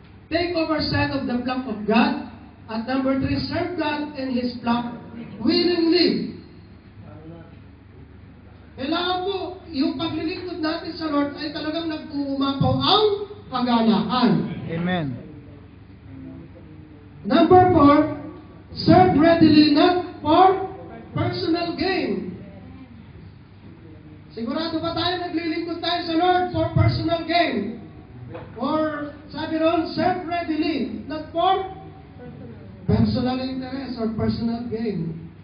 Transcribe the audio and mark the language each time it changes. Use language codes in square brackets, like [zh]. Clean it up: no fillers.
[en] Take oversight of the flock of God. At number 3, serve God and His flock willingly. [tl] Kailangan po, yung paglilingkod natin sa Lord ay talagang nag-uumapaw ang kagalakan. Amen. [en] Number 4, serve readily, not for personal gain. [tl] Sigurado ba tayo naglilingkod tayo sa Lord [en] for personal gain? Or [tl] sabi ron, [en] serve readily, not for personal interest or personal gain.